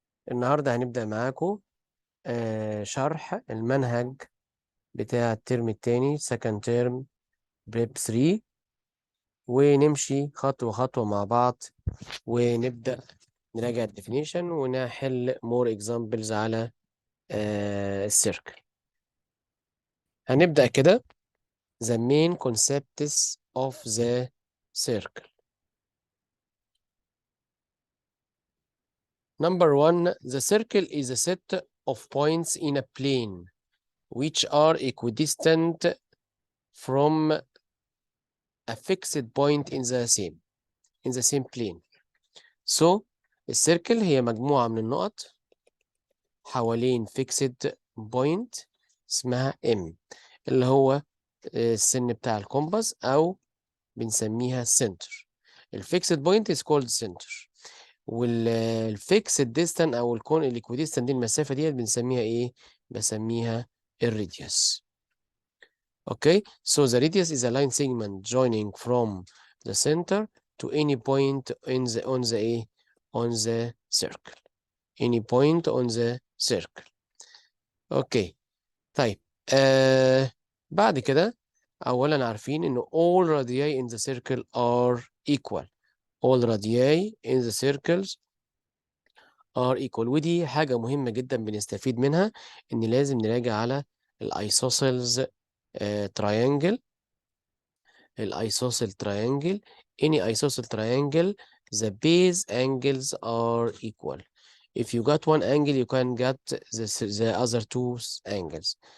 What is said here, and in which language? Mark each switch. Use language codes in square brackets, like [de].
[ar] النهاردة هنبدأ معاكم شرح المنهج بتاع الترم التاني [en] second term [ar] بريب 3، ونمشي خطوة خطوة مع بعض ونبدأ نراجع الديفينيشن ونحل [en] more examples [ar] على السيركل. هنبدأ كده [en] the main concepts of the circle. Number one, the circle is a set of points in a plane which are equidistant from a fixed point in the same plane. [ar] So السيركل هي مجموعة من النقط حوالين fixed point اسمها M، اللي هو السن بتاع الكومباس أو بنسميها center. الفيكسد بوينت [en] is called center، [ar] والفيكسد ديستانس أو الكون الإكويديستانت دي المسافة دي بنسميها إيه؟ بسميها الراديوس. [en] Okay, so the radius is a line segment joining from the center to any point in the on the circle. Any point on the circle. Okay. [ar] طيب بعد كده أولا عارفين إنه [en] all radii in the circle are equal. All radii in the circles are equal، [ar] ودي حاجة مهمة جدا بنستفيد منها، إن لازم نراجع على الأيسوسيلز triangle. [en] الisosceles triangle. Any isosceles triangle, the base angles are equal. If you got one angle, you can get the other two angles.